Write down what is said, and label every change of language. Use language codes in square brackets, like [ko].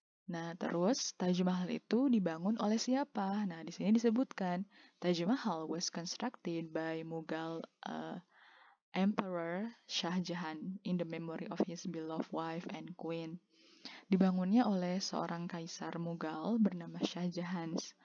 [id] Nah, terus Taj Mahal itu dibangun oleh siapa? Nah, di sini disebutkan [en] Taj Mahal was constructed by Mughal Emperor Shah Jahan in the memory of his beloved wife and queen. [id] Dibangunnya oleh seorang kaisar Mughal bernama Shah Jahan.